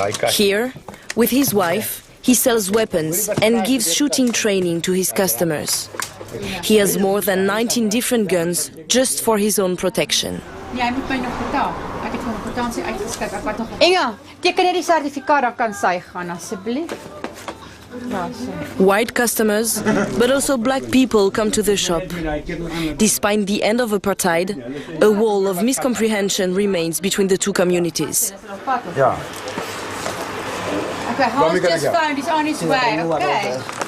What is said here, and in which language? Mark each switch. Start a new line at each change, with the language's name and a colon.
English: Here, with his wife, he sells weapons and gives shooting training to his customers. He has more than 19 different guns just for his own protection.
Afrikaans: Inga, teken net die sertifikaat, dan kan sy gaan asseblief.
English: White customers, but also black people come to the shop. Despite the end of apartheid, a wall of miscomprehension remains between the two communities. Yeah. Okay, Hans just found, he's on his way, okay?